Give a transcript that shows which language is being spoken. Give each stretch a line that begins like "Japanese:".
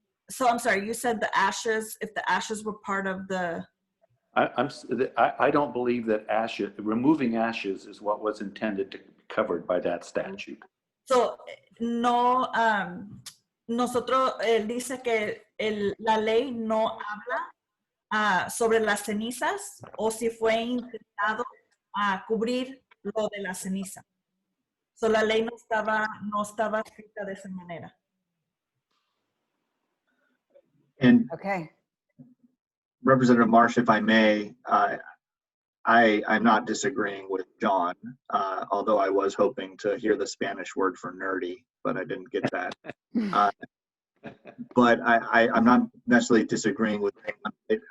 English: So I'm sorry, you said the ashes, if the ashes were part of the. I don't believe that removing ashes is what was intended to covered by that statute.
Spanish: So, no, nosotros, él dice que la ley no habla sobre las cenizas o si fue intentado cubrir lo de la ceniza. So, la ley no estaba escrita de esa manera.
English: And Okay. Representative Marsh, if I may, I'm not disagreeing with John, although I was hoping to hear the Spanish word for nerdy, but I didn't get that. But I'm not necessarily disagreeing with him.